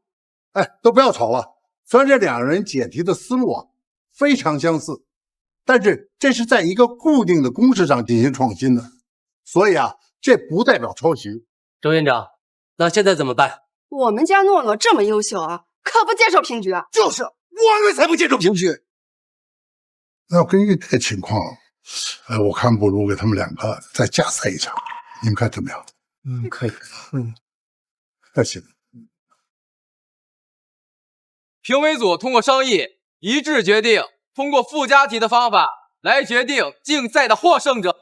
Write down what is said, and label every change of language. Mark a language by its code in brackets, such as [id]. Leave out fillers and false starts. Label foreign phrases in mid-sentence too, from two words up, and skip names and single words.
[zh] 都不要吵了，雖然這兩人解題的思路非常相似，但是這是在一個固定的公式上進行創新的，所以這不代表抄襲。周院長，那現在怎麼辦？我們家諾諾這麼優秀啊，可不接受平局啊！就是，我們才不接受平局。那要根據這個情況，我看不如給他們兩個再加賽一場，你們看怎麼樣？可以。那行。評委組通過商議，一致決定通過附加題的方法來決定競賽的獲勝者。